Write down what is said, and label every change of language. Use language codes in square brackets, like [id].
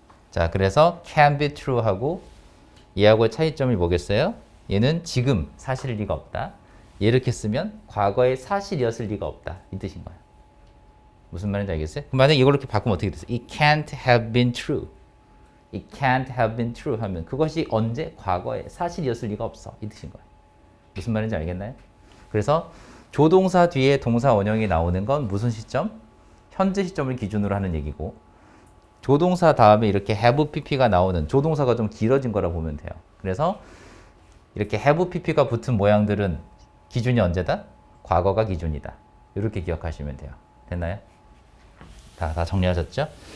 [ko] 자, 그래서 [en] can be true [ko] 하고 얘하고의 차이점이 뭐겠어요? 얘는 지금 사실일 리가 없다. 이렇게 쓰면 과거의 사실이었을 리가 없다. 이 뜻인 거야. 무슨 말인지 알겠어요? 그럼 만약에 이걸 이렇게 바꾸면 어떻게 됐어요? [en] It can't have been true. It can't have been true [ko] 하면 그것이 언제? 과거에 사실이었을 리가 없어. 이 뜻인 거야. 무슨 말인지 알겠나요? 그래서 조동사 뒤에 동사 원형이 나오는 건 무슨 시점? 현재 시점을 기준으로 하는 얘기고 조동사 다음에 이렇게 have pp가 나오는 조동사가 좀 길어진 거라 보면 돼요. 그래서 이렇게 have pp가 붙은 모양들은 기준이 언제다? 과거가 기준이다. 이렇게 기억하시면 돼요. 됐나요? 다 정리하셨죠?